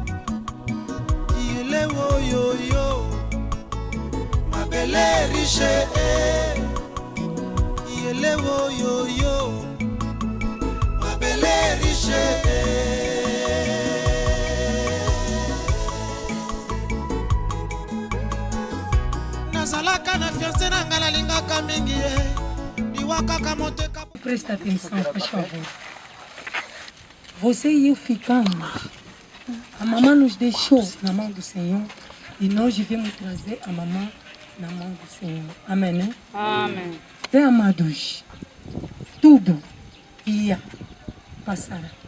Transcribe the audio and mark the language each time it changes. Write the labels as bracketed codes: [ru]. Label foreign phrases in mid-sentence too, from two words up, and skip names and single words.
[ln] yele woyoyo mabele riche yele woyoyo mabele riche nazalaka na fiancé nanga nalingaka mingi ye liwakaka moteka. [pt] Presta atenção, por favor. Você e eu ficamos. A mamãe nos deixou na mão do Senhor e nós viemos trazer a mamãe na mão do Senhor. Amém, né? Amém. Bem, amados, tudo ia passar.